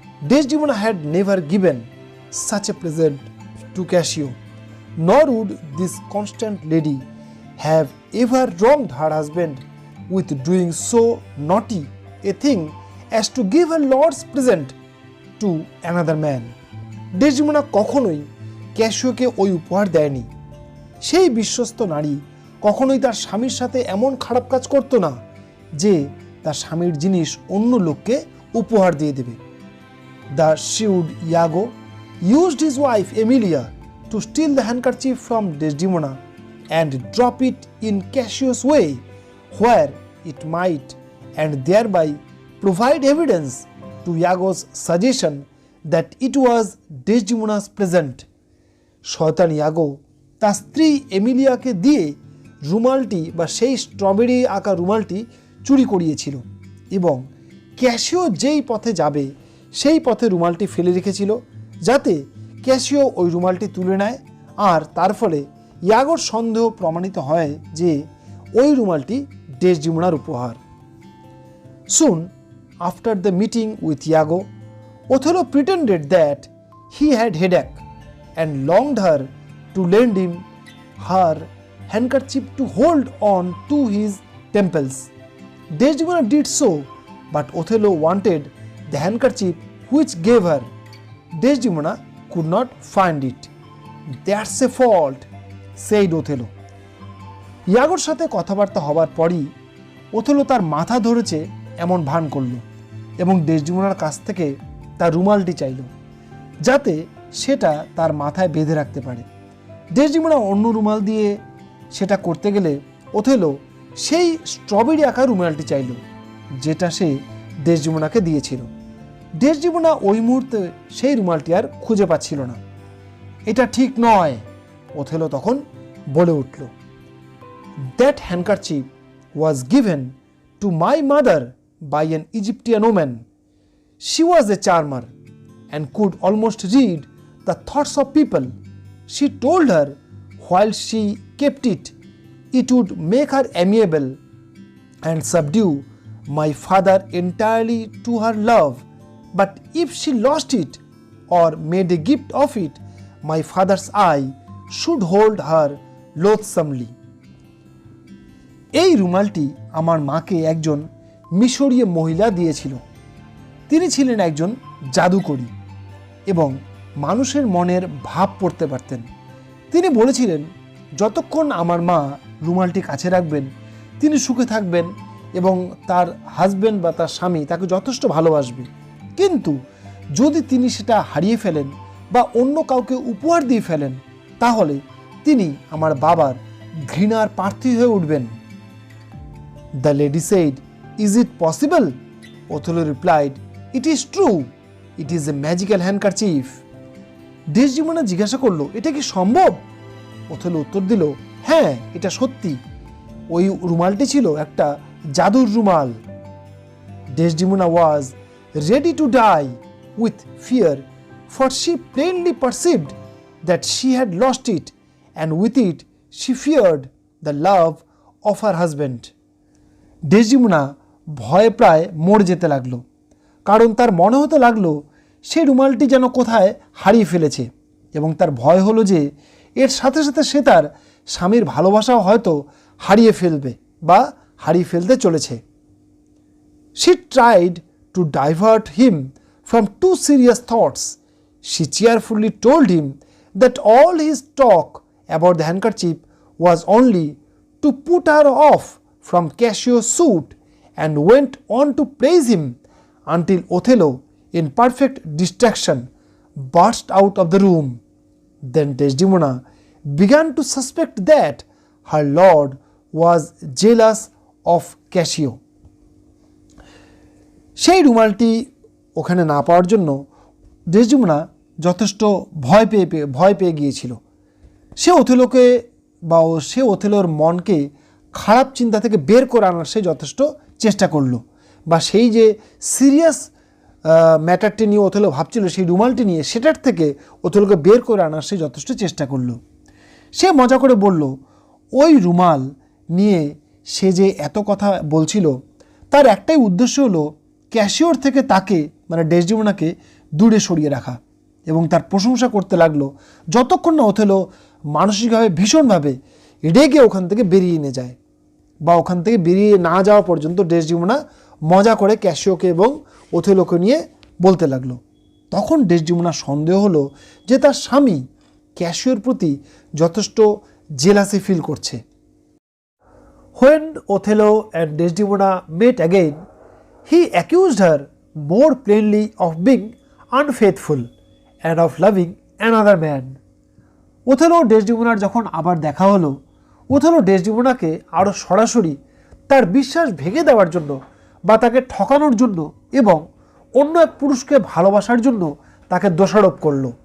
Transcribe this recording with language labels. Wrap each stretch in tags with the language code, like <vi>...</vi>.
<en>Desdemona had never given such a present to Cassio, nor would this constant lady have ever wronged her husband with doing so naughty a thing as to give her lord's present to another man.</en> <bn>Desdemona কখনোই ক্যাসিওকে ওই উপহার দেয়নি। সেই বিশ্বস্ত নারী কখনোই তার স্বামীর সাথে এমন খারাপ কাজ করত না যে তার স্বামীর জিনিস অন্য লোককে উপহার দিয়ে দেবে।</bn> <en>The shrewd Iago used his wife Emilia to steal the handkerchief from Desdemona and drop it in Cassio's way where it might, and thereby provide evidence to Iago's suggestion that it was Desdemona's present.</en> <bn>শয়তান ইয়াগো তার স্ত্রী এমিলিয়াকে দিয়ে রুমালটি বা সেই strawberry আঁকা রুমালটি চুরি করিয়েছিল এবং ক্যাসিও যেই পথে যাবে সেই পথে রুমালটি ফেলে রেখেছিল যাতে ক্যাসিও ওই রুমালটি তুলে নেয়, আর তার ফলে ইয়াগোর সন্দেহ প্রমাণিত হয় যে ওই রুমালটি ডেসডিমোনার উপহার।</bn> <en>Soon after the meeting with Iago, Othello pretended that he had headache and longed her to lend him her handkerchief to hold on to his temples. Desdemona did so, but Othello wanted the handkerchief which gave her. Desdemona could not find it. That's a fault, said Othello.</en> <bn>ইয়াগোর সাথে কথাবার্তা হবার পরই Othello তার মাথা ধরেছে এমন ভান করল এবং ডেসডিমোনার কাছ থেকে তার রুমালটি চাইল যাতে সেটা তার মাথায় বেঁধে রাখতে পারে। ডেসডিমোনা অন্য রুমাল দিয়ে সেটা করতে গেলে ওথেলো সেই স্ট্রবেরি আঁকা রুমালটি চাইল যেটা সে ডেসডিমোনাকে দিয়েছিল। ডেসডিমোনা ওই মুহূর্তে সেই রুমালটি আর খুঁজে পাচ্ছিল না। এটা ঠিক নয়, ওথেলো তখন বলে উঠল,</bn> <en>That handkerchief was given to my mother by an Egyptian woman. She was a charmer and could almost read the thoughts of people. She told her while she kept it, it would make her amiable and subdue my father entirely to her love. But if she lost it or made a gift of it, my father's eye should hold her loathsomely.</en> <bn>এই রুমালটি আমার মাকে একজন মিশরীয় মহিলা দিয়েছিল। তিনি ছিলেন একজন জাদুকরী এবং মানুষের মনের ভাব পড়তে পারতেন। তিনি বলেছিলেন যতক্ষণ আমার মা রুমালটি কাছে রাখবেন তিনি সুখে থাকবেন এবং তার হাজব্যান্ড বা তার স্বামী তাকে যথেষ্ট ভালোবাসবে, কিন্তু যদি তিনি সেটা হারিয়ে ফেলেন বা অন্য কাউকে উপহার দিয়ে ফেলেন তাহলে তিনি আমার বাবার ঘৃণার প্রার্থী হয়ে উঠবেন।</bn> <en>The lady said, Is it possible? Othello replied, It is true. It is a magical handkerchief.</en> <bn>Desdemona জিজ্ঞাসা করলো, এটা কি সম্ভব? ওথেলো উত্তর দিল, হ্যাঁ, এটা সত্যি। ওই রুমালটি ছিল একটা জাদুর রুমাল।</bn> <en>Desdemona was ready to die with fear, for she plainly perceived that she had lost it, and with it she feared the love of her husband.</en> <bn>Desdemona ভয়ে প্রায় মরে যেতে লাগলো, কারণ তার মনে হতে লাগলো সেই রুমালটি যেন কোথায় হারিয়ে ফেলেছে এবং তার ভয় হলো যে এর সাথে সাথে সে তার স্বামীর ভালোবাসাও হয়তো হারিয়ে ফেলবে বা হারিয়ে ফেলতে চলেছে।</bn> <en>She tried to divert him from too serious thoughts. She cheerfully told him that all his talk about the handkerchief was only to put her off from Cassio's suit, and went on to praise him until Othello, in perfect distraction, burst out of the room. Then Desdemona began to suspect that her lord was jealous of Cassio.</en> <bn>সেই রুমালটি ওখানে না পাওয়ার জন্য ডেসডেমোনা যথেষ্ট ভয় পেয়ে গিয়েছিল। সে ওথেলোকে বা সে ওথেলোর মনকে খারাপ চিন্তা থেকে বের করে আনার সে যথেষ্ট চেষ্টা করলো, বা সেই যে</bn> <en>serious ম্যাটারটি</en> <bn>নিয়ে ওথেলো ভাবছিল সেই রুমালটি নিয়ে, সেটার থেকে ওথেলোকে বের করে আনার সে যথেষ্ট চেষ্টা করলো। সে মজা করে বলল, ওই রুমাল নিয়ে সে যে এত কথা বলছিল তার একটাই উদ্দেশ্য হলো ক্যাসিওর থেকে তাকে মানে ডেসডেমোনাকে দূরে সরিয়ে রাখা, এবং তার প্রশংসা করতে লাগলো যতক্ষণ না ওথেলো মানসিকভাবে ভীষণভাবে রেগে ওখান থেকে বেরিয়ে নিয়ে যায়, বা ওখান থেকে বেরিয়ে না যাওয়া পর্যন্ত ডেসডেমোনা মজা করে ক্যাসিওকে এবং ওথেলোকে নিয়ে বলতে লাগলো। তখন ডেসডেমোনার সন্দেহ হলো যে তার স্বামী ক্যাসিওর প্রতি যথেষ্ট</bn> <en>Jealousy feel করছে। When Othello and Desdemona met again, he accused her more plainly of being unfaithful and of loving another man.</en> <bn>Othello ডেসডেমোনার যখন আবার দেখা হলো, ওথেলো ডেসডেমোনাকে আরও সরাসরি তার বিশ্বাস ভেঙে দেওয়ার জন্য বা তাকে ঠকানোর জন্য এবং অন্য এক পুরুষকে ভালোবাসার জন্য তাকে দোষারোপ করল।</bn>